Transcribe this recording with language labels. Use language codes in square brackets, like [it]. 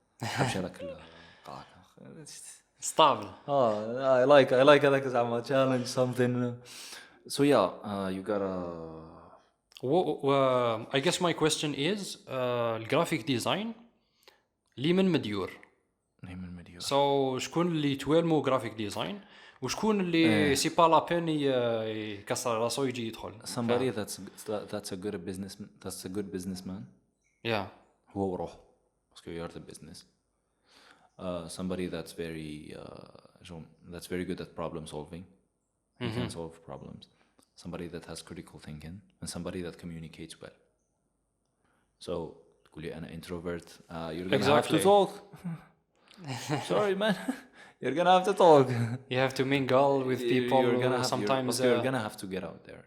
[ar] نحبش هذاك القراكه. [en] Stable. I like [ar] هذاك زعما [en] challenge something. So yeah, you gotta. I guess my question is [ar] الجرافيك ديزاين لي من مديور. So شكون اللي توالمو جرافيك ديزاين وشكون اللي سي با لا بين يكسر راسو يجي يدخل. [en] Somebody that's a good businessman. Yeah. [ar] هو وروحه باسكو [en] you are the business. Somebody that's very good at problem solving. He can solve problems. Somebody that has critical thinking and somebody that communicates well. [ar] So تقول لي أنا introvert. [en] You're gonna have to talk. Sorry man. You're gonna have to talk. You have to mingle with people. Sometimes you're gonna have to get out there.